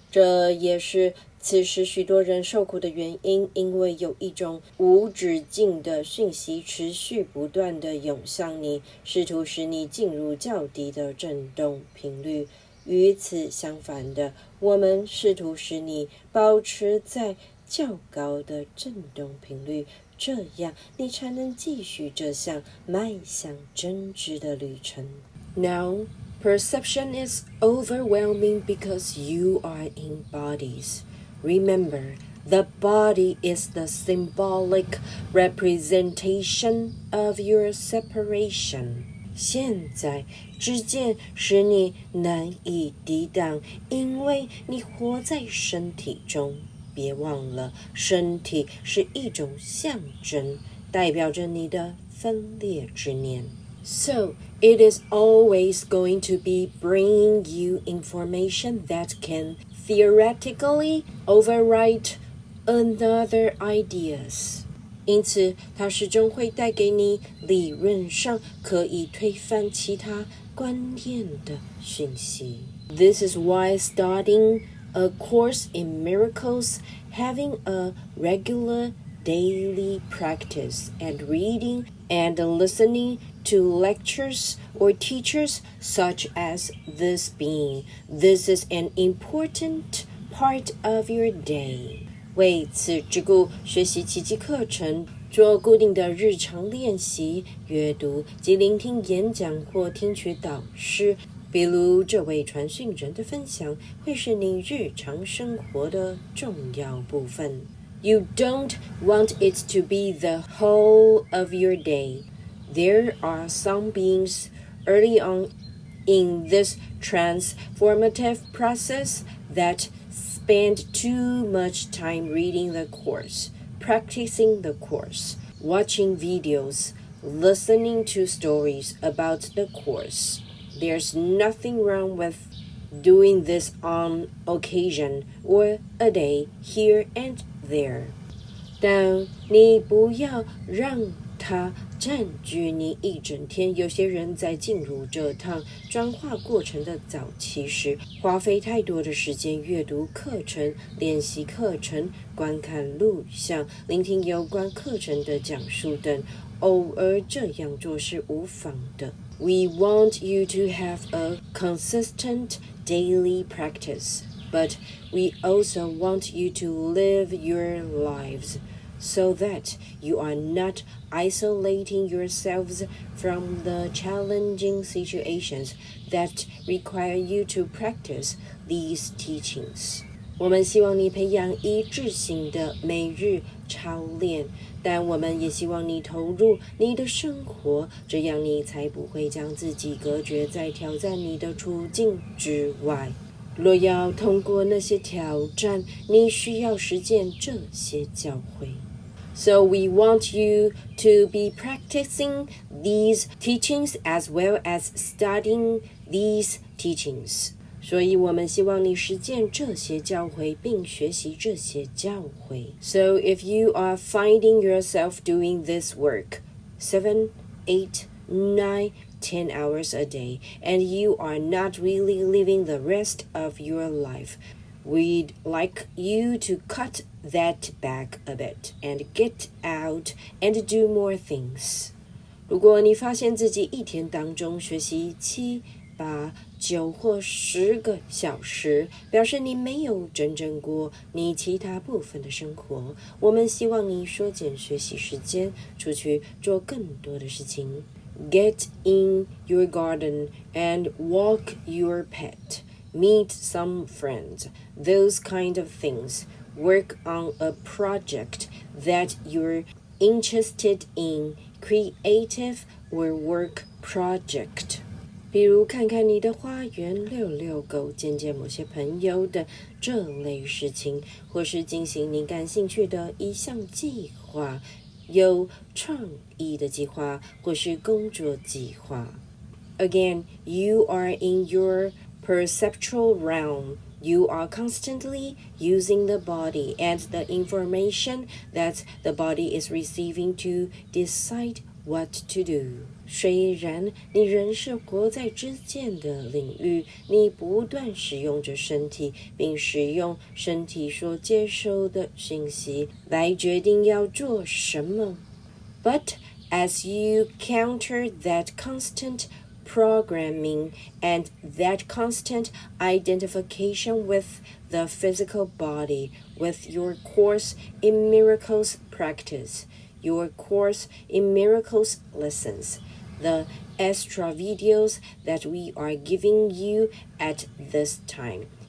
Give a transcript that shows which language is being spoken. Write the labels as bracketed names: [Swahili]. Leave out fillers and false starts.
[Chinese] 这也是此时许多人受苦的原因，因为有一种无止境的讯息持续不断地涌向你，试图使你进入较低的振动频率。与此相反的，我们试图使你保持在较高的振动频率，这样你才能继续这项迈向真知的旅程。 [English] Now, perception is overwhelming because you are in bodies. Remember, the body is the symbolic representation of your separation. [Chinese] 现在知见使你难以抵挡，因为你活在身体中。别忘了，身体是一种象征，代表着你的分裂之念。 [English] So, it is always going to be bringing you information that can theoretically override another ideas. [Chinese] 因此，它始终会带给你理论上可以推翻其他观念的讯息。 [English] This is why starting a course in miracles, having a regular daily practice, and reading and listening to lectures or teachers such as this being. This is an important part of your day. [Chinese] 为此之故，学习奇迹课程，做固定的日常练习、阅读及聆听演讲或听取导师，比如这位传讯人的分享，会是你日常生活的重要部分。 [English] You don't want it to be the whole of your day. There are some beings early on in this transformative process that spend too much time reading the course, practicing the course, watching videos, listening to stories about the course. There's nothing wrong with doing this on occasion or a day here and there. [Chinese] 但你不要让它占据你一整天。有些人在进入这趟转化过程的早期时，花费太多的时间阅读课程、练习课程、观看录像、聆听有关课程的讲述等。偶尔这样做是无妨的。 [English] We want you to have a consistent daily practice, but we also want you to live your lives so that you are not isolating yourselves from the challenging situations that require you to practice these teachings. [Chinese] 我们希望你培养一致性的每日操练，但我们也希望你投入你的生活，这样你才不会将自己隔绝在挑战你的处境之外。若要通过那些挑战，你需要实践这些教诲。 [English] So we want you to be practicing these teachings as well as studying these teachings. [Chinese] 所以我们希望你实践这些教诲，并学习这些教诲。 [English] So if you are finding yourself doing this work 7, 8, 9, 10 hours a day, and you are not really living the rest of your life, we'd like you to cut that back a bit and get out and do more things. [Chinese] 如果你发现自己一天当中学习7、8、9或10个小时，表示你没有真正过你其他部分的生活。我们希望你缩减学习时间，出去做更多的事情。 [English] Get in your garden and walk your pet. Meet some friends. Those kind of things. Work on a project that you're interested in. creative or work project。 [Chinese] 比如看看你的花园、遛遛狗、见见某些朋友的这类事情，或是进行你感兴趣的一项计划，有创意的计划，或是工作计划。 [English] Again, you are in your perceptual realm. You are constantly using the body and the information that the body is receiving to decide what to do. [Chinese] 虽然你仍是活在知见的领域，你不断使用着身体，并使用身体所接收的信息来决定要做什么。 [English] But as you counter that constant programming and that constant identification with the physical body, with your course in miracles practice, your course in miracles lessons, the extra videos that we are giving you at this time.